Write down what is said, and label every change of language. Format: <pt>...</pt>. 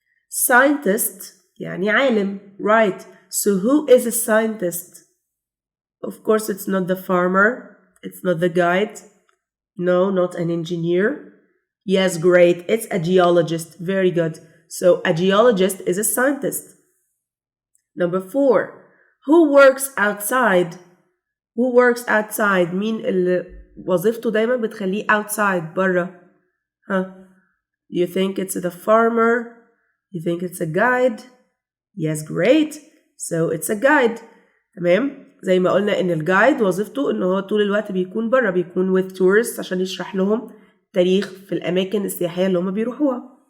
<ar>Scientist يعني عالم.</ar> <en>Right. So who is a scientist? Of course, it's not the farmer. It's not the guide. No, not an engineer. Yes, great. It's a geologist. Very good. So a geologist is a scientist. Number 4. Who works outside? Who works outside?</en> <ar>مين اللي وظيفته دايما بتخليه outside برا؟</ar> <en>You think it's the farmer? You think it's a guide? Yes, great. So it's a guide.</en> <ar>تمام؟ زي ما قلنا إن الجايد وظيفته إن هو طول الوقت بيكون برا، بيكون</ar> <en>with tourists</en> <ar>عشان يشرح لهم تاريخ في الأماكن السياحية اللي هم بيروحوها.</ar>